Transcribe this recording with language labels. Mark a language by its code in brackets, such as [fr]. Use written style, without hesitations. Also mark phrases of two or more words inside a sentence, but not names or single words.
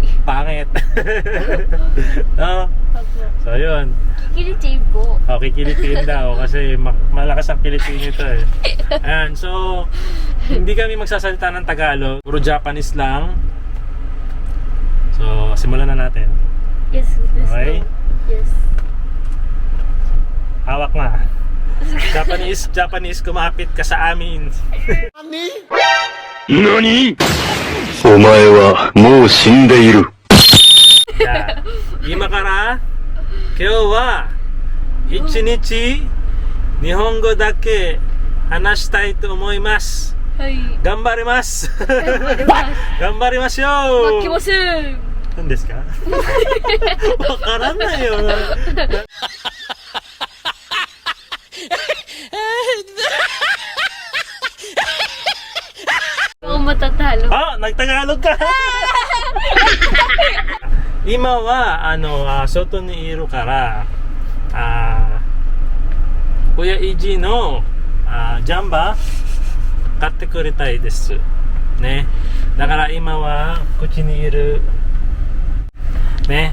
[tl] pangit. No? Opo. So, yun. Kiliti po. Okay, kilitin daw kasi malakas ang kilitin nito eh. Ayan, so hindi kami magsasalita ng Tagalog, puro Japanese lang. So, simulan na natin. [en] Yes, let's Okay? go. Yes. [tl] Hawak na. Japanese, kumapit ka sa amin. [ja] NANI?! お前はもう死んでいる。 Yeah. 今から今日は一日日本語だけ話したいと思います。はい。頑張ります。頑張りましょう。きません。何ですか？わからないよ。 [tl] Ako matatalo. Nagtagalog ka. [ja] 今は外にいるからKuya EG のジャンバー買ってくれたいですね。だから今はこっちにいるね。